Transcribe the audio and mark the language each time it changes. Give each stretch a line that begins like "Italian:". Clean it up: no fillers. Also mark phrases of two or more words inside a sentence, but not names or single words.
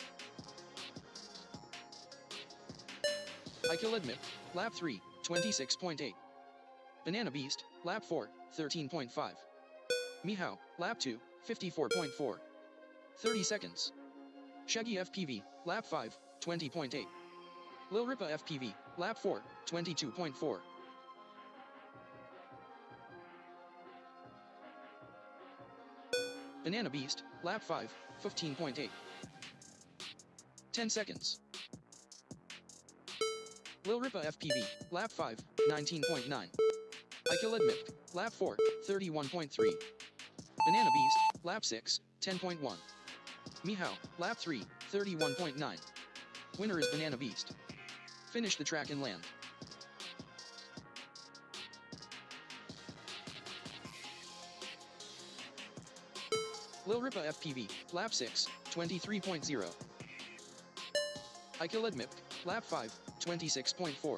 English: Ikilid Mipk, lap 3, 26.8. Banana Beast, lap 4, 13.5. Mihao, lap 2, 54.4. 30 seconds. Shaggy FPV, lap 5, 20.8. Lil Ripa FPV, lap 4, 22.4. Banana Beast, lap 5, 15.8. 10 seconds. Lil Ripa FPV, lap 5, 19.9. Ikilid Mipk, lap 4, 31.3. Banana Beast, lap 6, 10.1. Mihao, lap 3, 31.9. Winner is Banana Beast. Finish the track and land. Lil Ripa FPV, lap 6, 23.0. Ikilid Mipk, lap 5, 26.4.